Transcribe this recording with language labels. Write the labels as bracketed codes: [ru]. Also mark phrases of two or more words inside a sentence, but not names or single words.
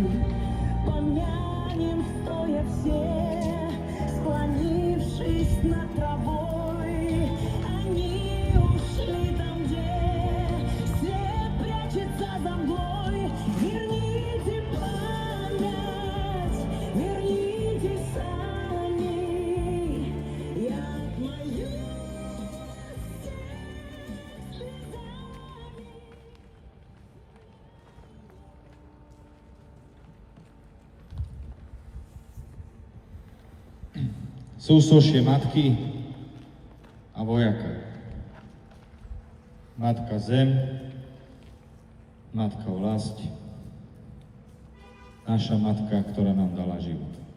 [ru] Помянем, стоя все, склонившись над травой, они ушли там, где свет прячется за мглой. Верните память, верните сами, я отмою слезами. [sk] Súsošie matky a vojaka. Matka zem, matka vlast, naša matka, ktorá nám dala život.